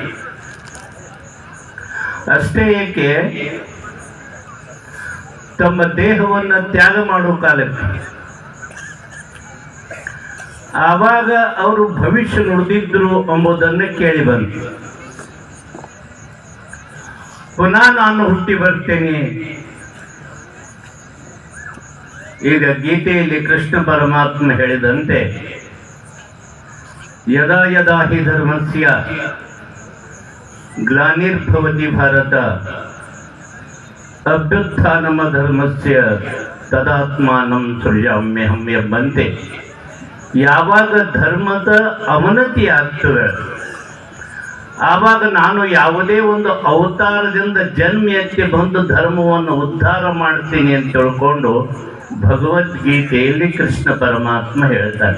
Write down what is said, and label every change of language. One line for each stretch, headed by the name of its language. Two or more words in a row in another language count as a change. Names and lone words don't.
Kannada: ಅಷ್ಟೇ ಏಕೆ, ತಮ್ಮ ದೇಹವನ್ನು ತ್ಯಾಗ ಮಾಡುವ ಕಾಲಕ್ಕೆ ಆವಾಗ ಅವರು ಭವಿಷ್ಯ ನುಡಿದಿದ್ರು ಎಂಬುದನ್ನು ಕೇಳಿ ಬಂತು. ಪುನಃ ನಾನು ಹುಟ್ಟಿ ಬರ್ತೇನೆ. ಈಗ ಗೀತೆಯಲ್ಲಿ ಕೃಷ್ಣ ಪರಮಾತ್ಮ ಹೇಳಿದಂತೆ
Sanskrit: ಯದಾ ಯದಾ ಹಿ ಧರ್ಮಸ್ಯ ಗ್ಲಾನಿರ್ಭವತಿ ಭಾರತ ಅಭ್ಯುತ್ಥಾನಮ ಧರ್ಮಸ್ಯ ತದಾತ್ಮಾನಂ ಸೃಜಾಮ್ಯಹಂ
Kannada: ಎಂಬಂತೆ ಯಾವಾಗ ಧರ್ಮದ ಅವನತಿ ಆಗ್ತದೆ ಆವಾಗ ನಾನು ಯಾವುದೇ ಒಂದು ಅವತಾರದಿಂದ ಜನ್ಮ ಎತ್ತಿ ಬಂದು ಧರ್ಮವನ್ನು ಉದ್ಧಾರ ಮಾಡ್ತೀನಿ ಅಂತ ತಿಳ್ಕೊಂಡು ಭಗವದ್ಗೀತೆಯಲ್ಲಿ ಕೃಷ್ಣ ಪರಮಾತ್ಮ ಹೇಳ್ತಾರೆ.